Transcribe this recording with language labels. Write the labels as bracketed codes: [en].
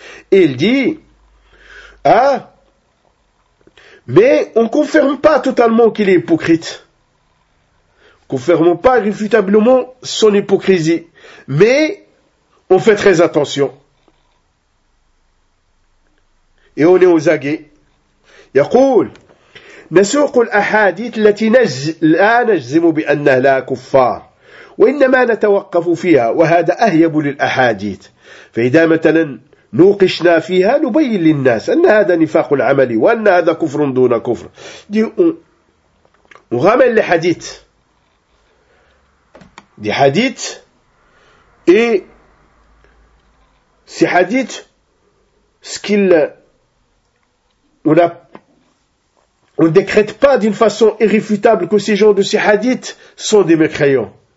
[fr] Et il dit, mais on confirme pas totalement qu'il est hypocrite. Confirmons pas irréfutablement son hypocrisie. Mais on fait très attention. Et on est aux aguets. [ar] يقول نسوق الأحاديث التي لا نجزم بأنها لا كفار وإنما نتوقف فيها وهذا أهيب للأحاديث فإذا مثلا نوقشنا فيها نبين للناس أن هذا نفاق العمل وأن هذا كفر دون كفر. [fr] دي وغامل لحديث دي حديث اي سي حديث سكيل on ne décrète pas d'une façon irréfutable que ces gens de ces hadiths sont des mécréants.